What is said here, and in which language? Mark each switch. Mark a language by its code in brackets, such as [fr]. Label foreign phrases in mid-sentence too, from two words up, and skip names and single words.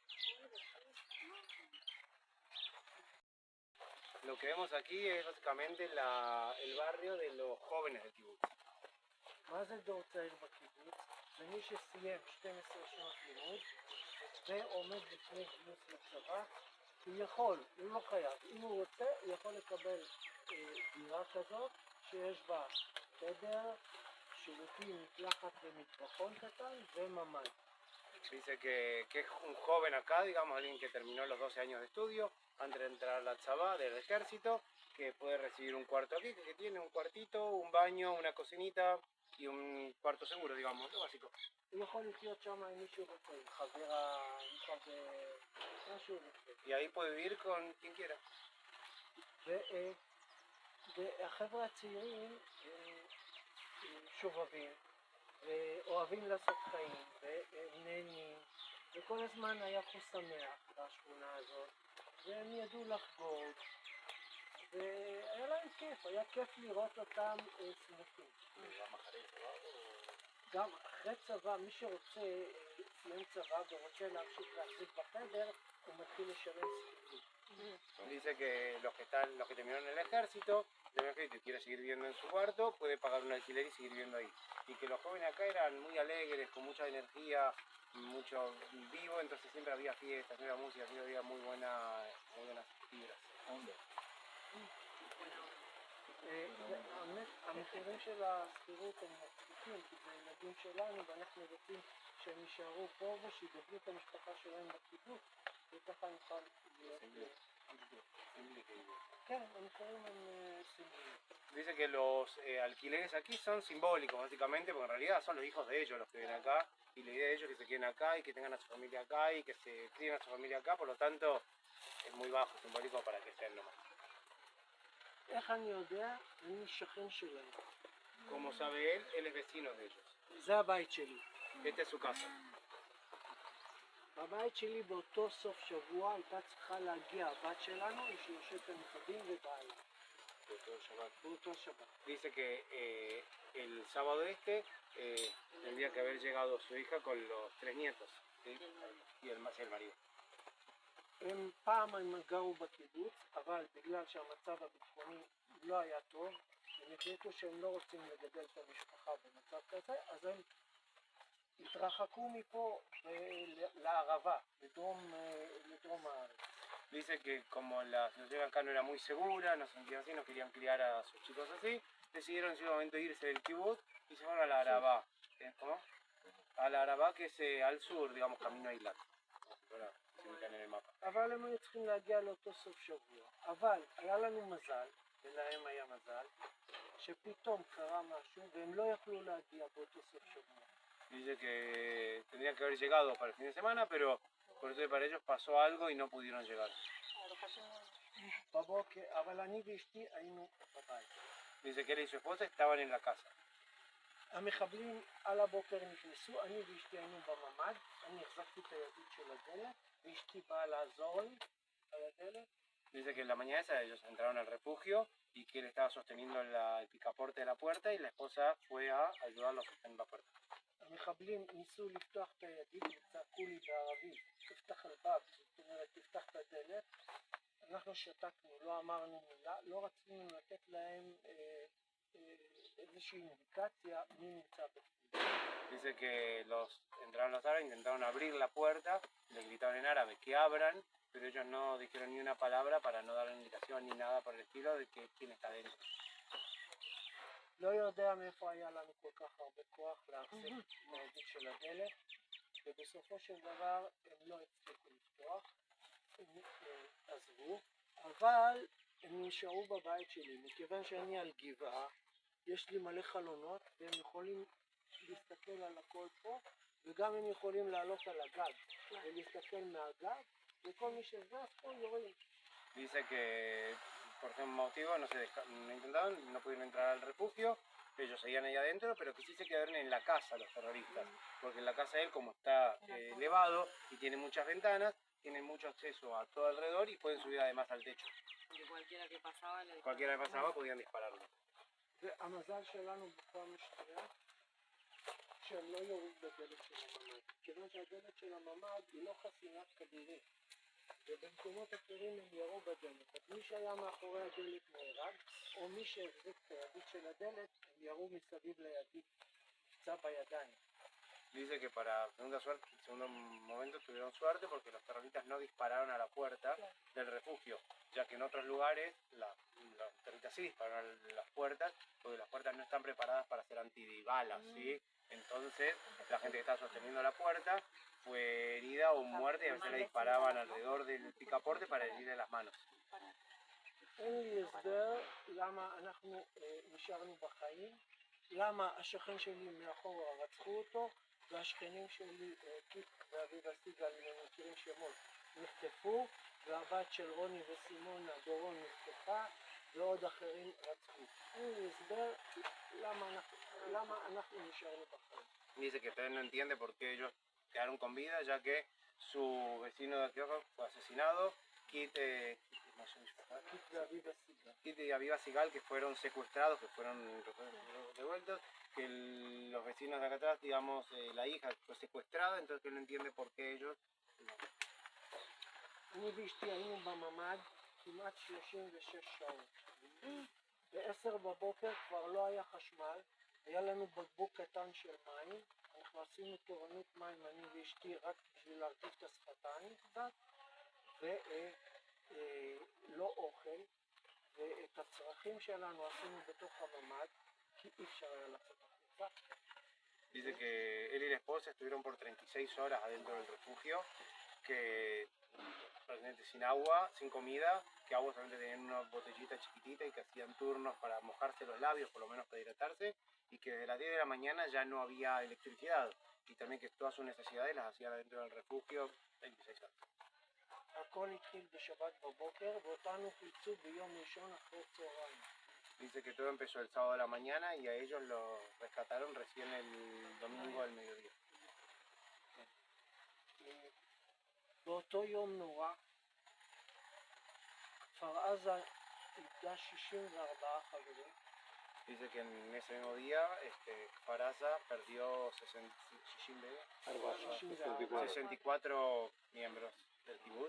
[es] Lo que vemos aquí es básicamente el barrio de los jóvenes del kibutz. [he] מה זה דור צעיר בקיבוץ? זה מי שסיים 12 שנות לימוד ועומד לפני גיוס לצבא. הוא יכול, הוא לא חייב, אם הוא רוצה הוא יכול לקבל דירה כזאת שיש בה חדר, שירותים, מקלחת ומטבחון קטן וממ"ד. [es] Dice que es un joven acá, digamos, alguien que terminó los 12 años de estudio, antes de entrar a la tzabá del ejército, que puede recibir un cuarto aquí, que tiene un cuartito, un baño, una cocinita y un cuarto seguro, digamos, lo básico. [he] הוא יכול לחיות שם עם מישהו רוצה, עם חברה, עם חבר, מה שהוא רוצה. [es] Y ahí puede vivir con quien quiera. [he] והחבר'ה הצעירים הם שובבים ואוהבים לעשות חיים והם נהנים וכל הזמן היה פה שמח בשכונה הזאת והם ידעו לחגוג והיה להם כיף, היה כיף לראות אותם שמחים. גם אחרי צבא, מי שרוצה סיים צבא ורוצה להמשיך להחזיק בחדר הוא מתחיל לשלם שכירות. [es] Dice que los que terminaron el ejército, y quiere seguir viviendo en su cuarto, puede pagar un alquiler y seguir viviendo ahí. Y que los jóvenes acá eran muy alegres, con mucha energía, mucho vivo, entonces siempre había fiestas, siempre había música, siempre había muy buenas fibras. [he] המחירים של השכירות הם מצחיקים כי זה ילדים שלנו ואנחנו רוצים שהם יישארו פה ושיגדלו את המשפחה שלהם בקיבוץ וככה נוכל להיות... כן, המחירים הם סמליים. [es] Dice que los alquileres aquí son simbólicos básicamente, porque en realidad son los hijos de ellos los que viven acá y la idea de ellos es que se queden acá y que tengan a su familia acá y que se críen a su familia acá, por lo tanto es muy bajo, simbólico para que estén nomás. [he] איך אני יודע? אני שכן שלהם. [es] Como sabe él es vecino de ellos. [he] זה הבית שלי. [es] Esta es su casa. [he] בבית שלי באותו סוף שבוע הייתה צריכה להגיע הבת שלנו עם שלושת הנכדים ובעלה. באותו שבת. [es] Dice que el sábado tendría que haber llegado su hija con los 3 nietos, ¿sí? Y el marido. [he] הם פעם הם גרו בקיבוץ, אבל בגלל שהמצב הביטחוני לא היה טוב, הם החליטו שהם לא רוצים לגדל את המשפחה במצב כזה, אז הם התרחקו מפה לערבה, לדרום הארץ. [es] Dice que como la situación acá no era muy segura, no se sentían así, no querían criar a sus chicos así, decidieron en ese momento irse del kibutz y se fueron a la Arabá. ¿Cómo? A la Arabá que es al sur, digamos, camino a Eilat. Se ubican en el mapa. [he] אבל הם היו צריכים להגיע לאותו סוף שבוע. אבל היה לנו מזל, ולהם היה מזל, שפתאום קרה משהו והם לא יכלו להגיע באותו סוף שבוע. [es] Dice que tendrían que haber llegado para el fin de semana, pero por eso para ellos pasó algo y no pudieron llegar. [he] אבל אני ואשתי היינו בבית. [es] Dice que él y su esposa estaban en la casa. [he] המחבלים על הבוקר נכנסו, אני ואשתי היינו בממ"ד, אני החזקתי את הידית של הדלת, ואשתי באה לעזור לי על הדלת. [es] Dice que en la mañana esa ellos entraron al refugio y que él estaba sosteniendo el picaporte de la puerta y la esposa fue a ayudarlos a sostener la puerta. [he] המחבלים ניסו לפתוח את הידית וצעקו לי בערבית, [ar] افتح الباب, [he] זאת אומרת תפתח את הדלת. אנחנו שתקנו, לא אמרנו מילה, לא רצינו לתת להם איזושהי אינדיקציה מי נמצא בפנים. [es] Dice que entraron los árabes, intentaron abrir la puerta, le gritaron en árabe que abran, pero ellos no dijeron ni una palabra para no dar indicación ni nada por el estilo de que quién está dentro. [he] לא יודע מאיפה היה לנו כל כך הרבה כוח להחזיק את הידית של הדלת, ובסופו של דבר הם לא הצליחו לפתוח, הם עזבו, אבל הם נשארו בבית שלי, מכיוון שאני על גבעה, יש לי מלא חלונות והם יכולים להסתכל על הכל פה, וגם הם יכולים לעלות על הגג ולהסתכל מהגג, וכל מי שזז פה יורים. [es] Dice que por ese motivo no intentaron, no pudieron entrar al refugio, ellos seguían ahí adentro, pero que sí se quedaron en la casa los terroristas, porque en la casa de él, como está elevado y tiene muchas ventanas, tienen mucho acceso a todo alrededor y pueden subir además al techo. Porque cualquiera que pasaba Podían dispararlo. [he] והמזל שלנו בפעם השנייה שהם לא יורים בדלת של הממ"ד, כיוון שהדלת של הממ"ד היא לא חסינת כדורים, ובמקומות אחרים הם ירו בדלת, אז מי שהיה מאחורי הדלת נהרג, או מי שהחזיק את הידית של הדלת הם ירו מסביב לידית, נפצע בידיים. [es] Dice que para segundo momento tuvieron suerte porque los terroristas no dispararon a la puerta del refugio, ya que en otros lugares los terroristas sí dispararon a las puertas, porque las puertas no están preparadas para ser antibalas, ¿sí? Entonces la gente que estaba sosteniendo la puerta fue herida o muerta y a veces le disparaban alrededor del picaporte para herirle las manos. [he] אין לי הסבר למה אנחנו נשארנו בחיים, למה השכן שלי מאחורה רצחו אותו, והשכנים שלי, קיט ואביבה סיגל, אם הם מכירים שמות, נחטפו, והבת של רוני וסימונה דורון נחטפה, ועוד אחרים רצחו. אין לי הסבר למה אנחנו נשארנו בחיים. [es] Dice que usted no entiende por qué ellos quedaron con vida, ya que su vecino de Antioquia fue asesinado, Kit y Aviva Sigal, que fueron secuestrados, que fueron devueltos, que los vecinos de acá atrás, digamos, la hija fue secuestrada, entonces que no entiende por qué ellos... [he] אני ואשתי היינו בממ"ד כמעט 36 שעות. ב-10 בבוקר כבר לא היה חשמל, היה לנו בקבוק קטן של מים, אנחנו עשינו תורנות מים, אני ואשתי, רק בשביל להרטיב את השפתיים קצת, ולא אוכל, ואת הצרכים שלנו עשינו בתוך הממ"ד, כי אי אפשר היה לצאת החוצה. [es] Dice que él y la esposa estuvieron por 36 horas adentro del refugio, que prácticamente sin agua, sin comida, que agua solamente tenían una botellita chiquitita y que hacían turnos para mojarse los labios, por lo menos para hidratarse, y que desde las 10 de la mañana ya no había electricidad, y también que todas sus necesidades las hacían adentro del refugio 26 horas. [he] הכל התחיל בשבת בבוקר, ואותנו חילצו ביום ראשון אחרי צהריים. [es] Dice que todo empezó el sábado de la mañana y a ellos lo rescataron recién el domingo al mediodía. [he] באותו יום נורא, כפר עזה איבדה 64 חברים. [es] Dice que en ese mismo día Faraza perdió 64 miembros del kibbutz.